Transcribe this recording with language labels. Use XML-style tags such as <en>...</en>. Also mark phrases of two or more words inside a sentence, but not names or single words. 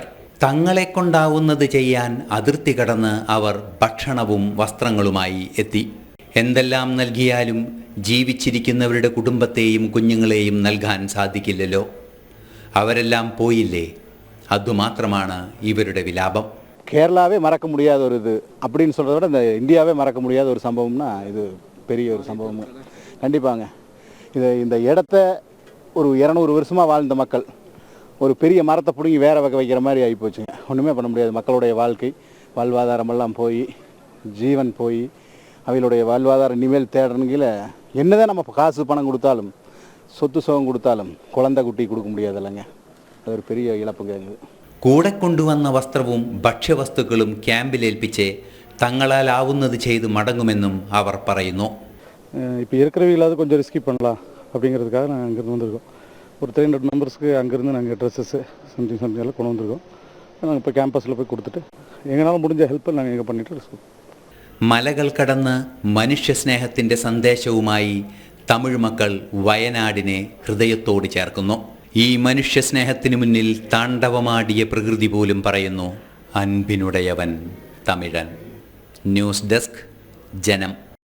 <ml>തങ്ങളെ കൊണ്ടാവുന്നത് ചെയ്യാൻ അതിർത്തി കടന്ന് അവർ ഭക്ഷണവും വസ്ത്രങ്ങളുമായി എത്തി. എന്തെല്ലാം നൽകിയാലും ജീവിച്ചിരിക്കുന്നവരുടെ കുടുംബത്തെയും കുഞ്ഞുങ്ങളെയും നൽകാൻ സാധിക്കില്ലല്ലോ. അവരെല്ലാം പോയില്ലേ, അതുമാത്രമാണ് ഇവരുടെ വിലാപം.</ml> <ta>கேரளாவே மறக்க முடியாத ஒரு இது அப்படின்னு சொல்கிறத விட இந்த இந்தியாவே மறக்க முடியாத ஒரு சம்பவம்னா இது பெரிய ஒரு சம்பவம் கண்டிப்பாங்க. இந்த இடத்த ஒரு 200 வருஷமாக வாழ்ந்த மக்கள் ஒரு பெரிய மரத்தை பிடுங்கி வேற வைக்கிற மாதிரி ஆகிப்போச்சுங்க. ஒன்றுமே பண்ண முடியாது. மக்களுடைய வாழ்க்கை வாழ்வாதாரமெல்லாம் போய் ஜீவன் போய் அவைகளுடைய வாழ்வாதாரம் இனிமேல் தேடணுங்கில என்னதான் நம்ம காசு பணம் கொடுத்தாலும் சொத்து சுகம் கொடுத்தாலும் குழந்தை குட்டி கொடுக்க முடியாது இல்லைங்க. அது ஒரு பெரிய இழப்புங்க.</ta> <ml>കൂടെ കൊണ്ടുവന്ന വസ്ത്രവും ഭക്ഷ്യവസ്തുക്കളും ക്യാമ്പിലേൽപ്പിച്ച് തങ്ങളാലാവുന്നത് ചെയ്ത് മടങ്ങുമെന്നും അവർ പറയുന്നു.</ml> <ta>இப்போ இருக்கிறவங்களாவது கொஞ்சம் ரிஸ்கி பண்ணலாம் அப்படிங்கிறதுக்காக நாங்கள் அங்கேருந்து வந்திருக்கோம். ஒரு 300 மெம்பர்ஸ்க்கு அங்கேருந்து நாங்கள்</ta> <en>dresses something</en> <ta>எல்லாம் கொண்டு வந்திருக்கோம். நாங்கள் இப்போ கேம்பஸில் போய் கொடுத்துட்டு எங்களால் முடிஞ்ச ഹെൽപ്പ് நாங்கள் இங்கே பண்ணிட்டு இருக்கோம்.</ta> <ml>മലകൾ കടന്ന് മനുഷ്യസ്നേഹത്തിൻ്റെ സന്ദേശവുമായി തമിഴ് മക്കൾ വയനാടിനെ ഹൃദയത്തോട് ചേർക്കുന്നു. ഈ മനുഷ്യസ്നേഹത്തിന് മുന്നിൽ താണ്ഡവമാടിയ പ്രകൃതി പോലും പറയുന്നു, അൻപിനുടയവൻ തമിഴൻ. ന്യൂസ് ഡെസ്ക്, ജനം.</ml>